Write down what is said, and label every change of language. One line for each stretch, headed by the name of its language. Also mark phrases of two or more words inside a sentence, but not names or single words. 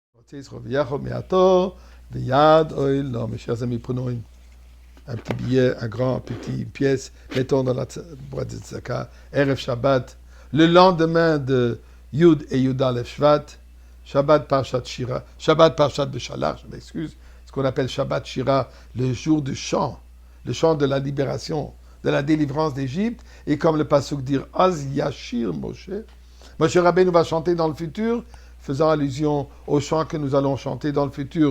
French: Mes chers amis, prenons un petit billet, un grand, petit pièce, mettons dans la boîte de tzedaka, Erev Shabbat, le lendemain de Yud et Yud Aleph Shvat, Shabbat Parshat Shira, Shabbat Parshat Beshalach, je m'excuse, ce qu'on appelle Shabbat Shira, le jour du chant, le chant de la libération, de la délivrance d'Égypte, et comme le pasuk dit,
Hebrew: אז ישיר משה,
French: Moshe Rabbeinu va chanter dans le futur, faisant allusion au chant que nous allons chanter dans le futur.